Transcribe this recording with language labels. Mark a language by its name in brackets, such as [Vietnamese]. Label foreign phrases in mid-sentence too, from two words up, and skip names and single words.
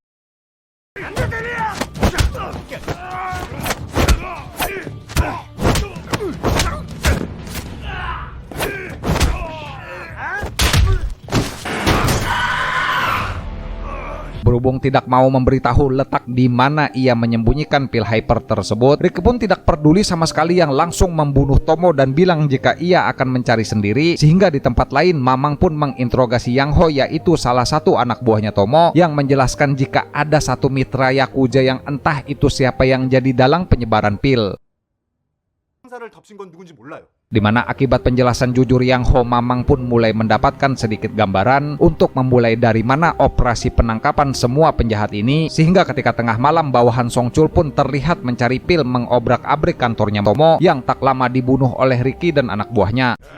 [Indonesian] Berhubung tidak mau memberitahu letak di mana ia menyembunyikan pil hyper tersebut, Ricky pun tidak peduli sama sekali yang langsung membunuh Tomo dan bilang jika ia akan mencari sendiri. Sehingga di tempat lain, Mamang pun menginterogasi Yang Ho, yaitu salah satu anak buahnya Tomo, yang menjelaskan jika ada satu mitra Yakuza yang entah itu siapa yang jadi dalang penyebaran pil. [Korean] 상사를 덮친 건 누군지 몰라요. [Indonesian] Di mana akibat penjelasan jujur Yang Ho, Mamang pun mulai mendapatkan sedikit gambaran untuk memulai dari mana operasi penangkapan semua penjahat ini, sehingga ketika tengah malam bawahan Songchul pun terlihat mencari pil mengobrak-abrik kantornya Tomo yang tak lama dibunuh oleh Ricky dan anak buahnya.